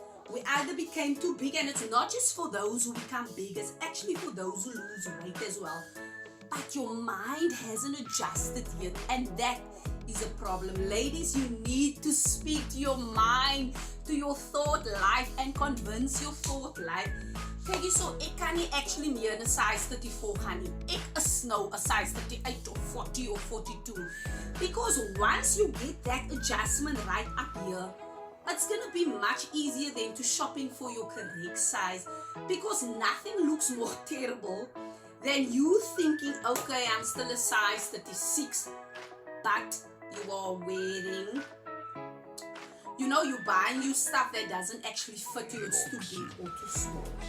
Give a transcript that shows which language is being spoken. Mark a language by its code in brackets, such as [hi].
[en] We either became too big, and it's not just for those who become big, it's actually for those who lose weight as well. But your mind hasn't adjusted yet, and that is a problem. Ladies, you need to speak to your mind, to your thought life, and convince your thought life. [af] Kyk hierso, ek kan nie actually meer in 'n size 34 gaan nie. Ek is nou 'n size 38 or 40 or 42. [en] Because once you get that adjustment right up here, it's going to be much easier then to shopping for your correct size, because nothing looks more terrible than you thinking, okay, I'm still a size 36, but you are wearing, you're buying you stuff that doesn't actually fit you, it's too big or too small.